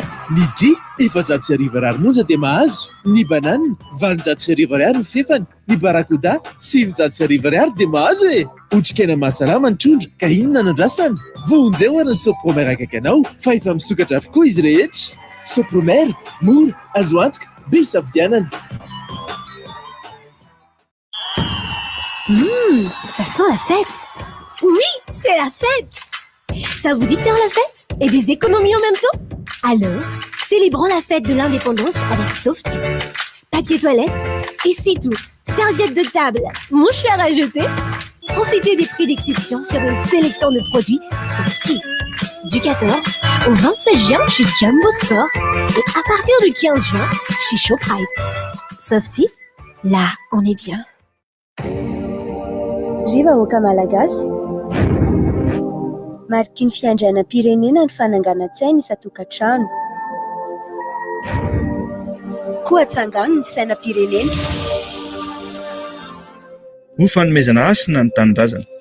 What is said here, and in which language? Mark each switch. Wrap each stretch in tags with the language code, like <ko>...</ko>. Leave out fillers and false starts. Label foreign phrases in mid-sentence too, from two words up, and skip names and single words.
<mg>Ny G 400 ariary monja dia mahazo, ny banane 200 ariary ny fefany, ny barakoda 700 ariary dia mahazo e. Otrikaina mahasalama ny trondro ka inona nandrasana? Vonjeo ary ny sopromera akaiky anao fa efa misokatra avokoa izy rehetra. Sopromera mora azo antoka be isafidianana.</mg> <fr>Ça sent la fête. Oui, c'est la fête. Ça vous dit de faire la fête et des économies en même temps? Alors, célébrons la fête de l'indépendance avec Softy. Papier toilette, essuie-tout, serviettes de table, mouchoirs à jeter. Profitez des prix d'exception sur une sélection de produits Softy. Du 14 au 27 juin chez Jumbo Store et à partir du 15 juin chez Shoprite. Softy, là, on est bien.</fr> <mg>Rivahoaka malagasy mariky ny fiandrianam-pirenena ny fananganan-tsaina isan-tokantrano koa atsangano ny sainam-pirenena ho fanomezana asina ny tanindrazana.</mg>